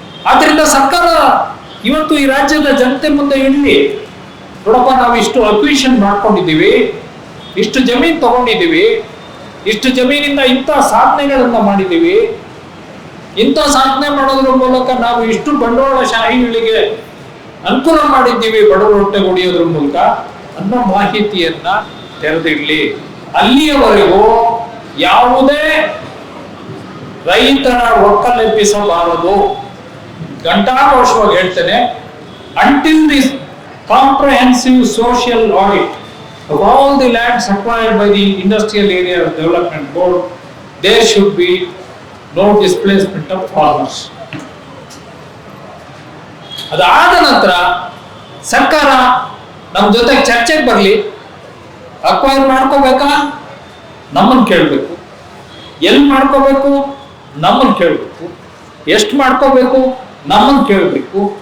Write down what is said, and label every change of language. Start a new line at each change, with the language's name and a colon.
Kannada: ಆದ್ರಿಂದ ಸರ್ಕಾರ ಇವತ್ತು ಈ ರಾಜ್ಯದ ಜನತೆ ಮುಂದೆ ಇರಲಿ, ನೋಡಪ್ಪ ನಾವು ಇಷ್ಟು ಅಕ್ವಿಷನ್ ಮಾಡ್ಕೊಂಡಿದ್ದೀವಿ, ಇಷ್ಟು ಜಮೀನು ತಗೊಂಡಿದ್ದೀವಿ, ಇಷ್ಟು ಜಮೀನಿಂದ ಇಂಥ ಸಾಧನೆಗಳನ್ನ ಮಾಡಿದ್ದೀವಿ, ಇಂಥ ಸಾಧನೆ ಮಾಡೋದ್ರ ಮೂಲಕ ನಾವು ಇಷ್ಟು ಬಂಡವಾಳಶಾಹಿಗಳಿಗೆ ಅನುಕೂಲ ಮಾಡಿದ್ದೀವಿ ಬಡವರ ಹೊಟ್ಟೆ ಹೊಡೆಯೋದ್ರ ಮೂಲಕ ಅನ್ನೋ ಮಾಹಿತಿಯನ್ನ ತೆರೆದಿಡ್ಲಿ. ಅಲ್ಲಿಯವರೆಗೂ ಯಾವುದೇ ರೈತರ ಒಕ್ಕಲೆಬ್ಬಿಸಬಾರದು. ಘಂಟಾಘೋಷವಾಗಿ ಹೇಳ್ತೇನೆ,
English: until this comprehensive social audit of all the lands acquired by the Industrial Area Development Board, there should be no displacement of farmers.
Kannada: ಅದಾದ ನಂತರ ಸರ್ಕಾರ ನಮ್ಮ ಜೊತೆಗೆ ಚರ್ಚೆಗೆ ಬರಲಿ. ಅಕ್ವೈರ್ ಮಾಡ್ಕೋಬೇಕಾ? ನಮ್ಮನ್ನು ಕೇಳಬೇಕು. ಎಲ್ಲಿ ಮಾಡ್ಕೋಬೇಕು? ನಮ್ಮನ್ನು ಕೇಳಬೇಕು. ಎಷ್ಟು ಮಾಡ್ಕೋಬೇಕು? ನಮ್ಮನ್ನು ಕೇಳಬೇಕು.